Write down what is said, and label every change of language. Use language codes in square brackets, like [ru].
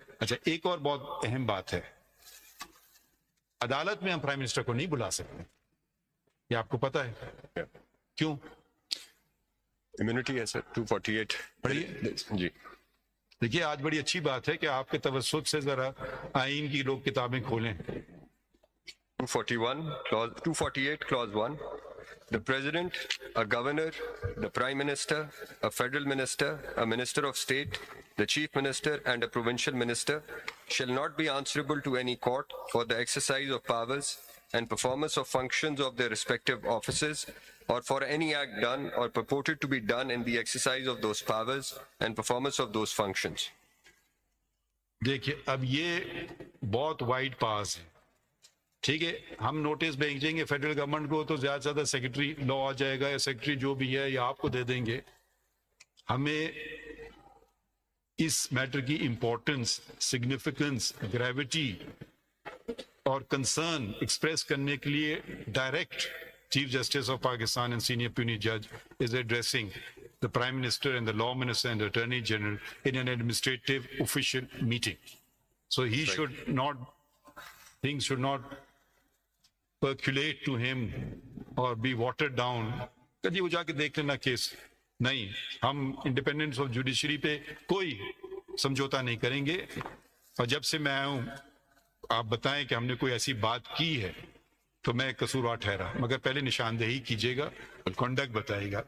[ur] اچھا ایک اور بہت اہم بات ہے، عدالت میں ہم پرائم منسٹر کو نہیں بلا سکتے، یہ آپ کو پتا ہے کیوں؟ امیونٹی ہے سر 248. پڑھیے جی دیکھیے آج بڑی اچھی بات ہے کہ آپ کے توسط سے ذرا آئین کی لوگ کتابیں کھولیں. [en] 248 clause 1. The president, a governor, the prime minister, a federal minister, a minister of state, the chief minister and a provincial minister shall not be answerable to any court for the exercise of powers and performance of functions of their respective offices or for any act done or purported to be done in the exercise of those powers and performance of those functions. [ur] دیکھیے اب یہ بہت wide پاس ہے، ٹھیک ہے. ہم notice بھیجیں گے فیڈرل گورنمنٹ کو تو زیادہ سے زیادہ سیکرٹری لا آ جائے گا یا سیکرٹری جو بھی ہے یا آپ کو دے دیں گے. ہمیں اس میٹر کی امپورٹنس، سگنیفیکنس، گریوٹی اور کنسرن ایکسپریس کرنے کے لیے [en] Direct chief justice of Pakistan and senior پیونی جج is addressing the Prime Minister and the Law Minister and the Attorney General in an administrative official meeting. So he should not, things should not percolate to him or be watered down. [ur] کدی وہ جا کے دیکھ لینا case نہیں. ہم independence of judiciary پہ کوئی سمجھوتا نہیں کریں گے. اور جب سے میں آیا ہوں آپ بتائیں کہ ہم نے کوئی ایسی بات کی ہے تو میں قصوروار ٹھہرا، مگر پہلے نشاندہی کیجیے گا، کنڈکٹ بتائیے گا.